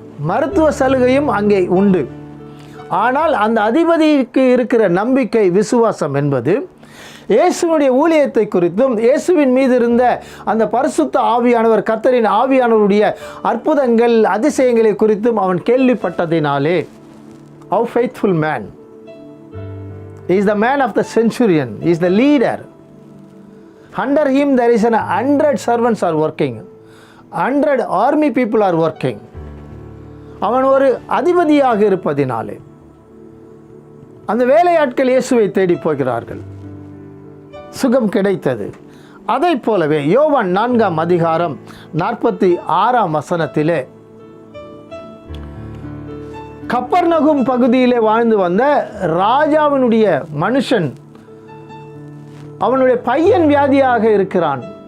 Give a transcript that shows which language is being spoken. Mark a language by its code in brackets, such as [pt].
[ta] மருத்துவ சலுகையும் அங்கே உண்டு. ஆனால் அந்த அதிபதிக்கு இருக்கிற நம்பிக்கை, விசுவாசம் என்பது இயேசுவினுடைய ஊழியத்தை குறித்தும் இயேசுவின் மீது இருந்த அந்த பரிசுத்த ஆவியானவர், கர்த்தரின் ஆவியானவருடைய அற்புதங்கள், அதிசயங்களை குறித்தும் அவன் கேள்விப்பட்டதினாலே, [en] how faithful man, he is the man of the centurion, he is the leader. Under him there is 100 servants are working, 100 army people are working. [ta] அவன் ஒரு அதிபதியாக இருப்பதினாலே அந்த வேலையாட்கள் இயேசுவை தேடி போகிறார்கள். சுகம் கிடைத்தது. அதை போலவே யோவான் 4ஆம் அதிகாரம் 46ஆம் வசனத்திலே கப்பர்நகும் பகுதியிலே வாழ்ந்து வந்த ராஜாவினுடைய மனுஷன், அவனுடைய பையன் வியாதியாக இருக்கிறான்.